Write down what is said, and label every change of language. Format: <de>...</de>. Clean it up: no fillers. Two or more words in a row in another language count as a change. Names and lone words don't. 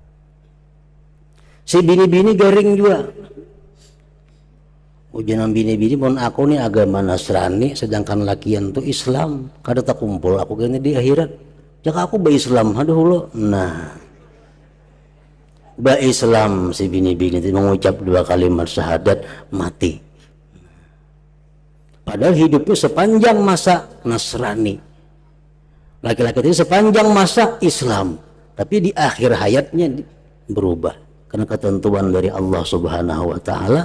<bjn>Si bini-bini garing juga. Ujian bini-bini mun aku nih agama Nasrani, sedangkan lakian tuh Islam, kada tak kumpul aku kena di akhirat.</bjn> <id>Jika aku Islam, aduh lo, nah, Islam si bini-bini itu mengucap 2 kalimat syahadat mati. Padahal hidupnya sepanjang masa Nasrani, laki-laki itu sepanjang masa Islam, tapi di akhir hayatnya berubah karena ketentuan dari</id> <ar>Allah Subhanahu Wa Taala.</ar>